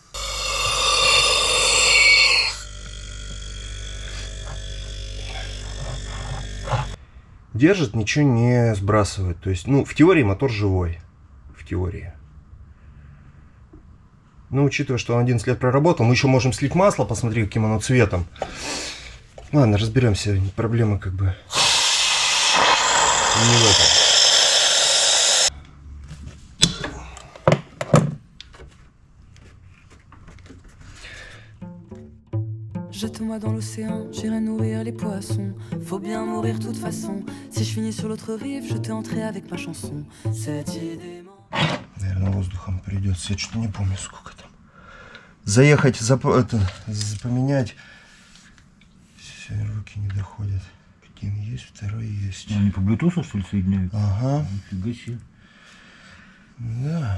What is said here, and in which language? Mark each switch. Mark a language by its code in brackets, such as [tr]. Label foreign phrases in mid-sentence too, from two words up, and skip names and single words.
[ru] Держит, ничего не сбрасывает. То есть, ну, в теории мотор живой. В теории. Но учитывая, что он 11 лет проработал, мы еще можем слить масло, посмотри, каким оно цветом. Ладно, разберемся. Проблема как бы не в этом. [fr] Jette-moi dans l'océan, j'irai nourrir les poissons. Faut bien mourir de toute façon. Si je finis sur l'autre rive, je te entrais avec ma chanson. Cette idée... [ru] Наверное, воздухом придется. Я что-то не помню, сколько там. Заехать, поменять. Все, руки не доходят. Один есть, второй есть. Они по Bluetooth, что ли, соединяют? Ага. Нифига себе. Да.